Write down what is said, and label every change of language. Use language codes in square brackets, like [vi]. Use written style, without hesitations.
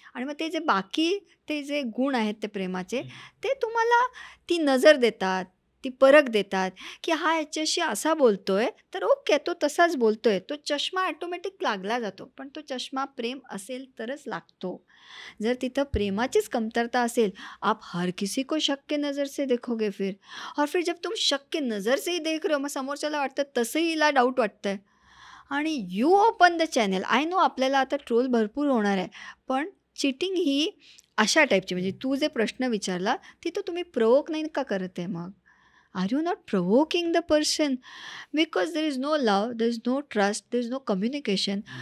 [mr] आणि मग ते जे गुण आहेत ते प्रेमाचे, ते तुम्हाला ती नजर देतात, ती परख देतात की हा ह्याच्याशी असा बोलतोय तर ओके, तो तसाच बोलतोय. तो चष्मा ॲटोमॅटिक लागला जातो, पण तो चष्मा प्रेम असेल तरच लागतो. जर तिथं प्रेमाचीच कमतरता असेल, [hi] आप हर किसी को शक के नज़र से देखोगे फिर, और फिर जब तुम शक के नज़र से ही देख रहे हो, [mr] मग समोरच्याला वाटतं तसंही हिला डाऊट वाटतंय, [en] आणि you open the channel. [mr] I know आपल्याला आता ट्रोल भरपूर होणार आहे, पण चिटिंग ही अशा टाईपची, म्हणजे तू जे प्रश्न विचारला तिथं तुम्ही प्रोवोक नाही का करत आहे, मग [en] Are you not provoking the person? Because there is no love, there is no trust, there is no communication.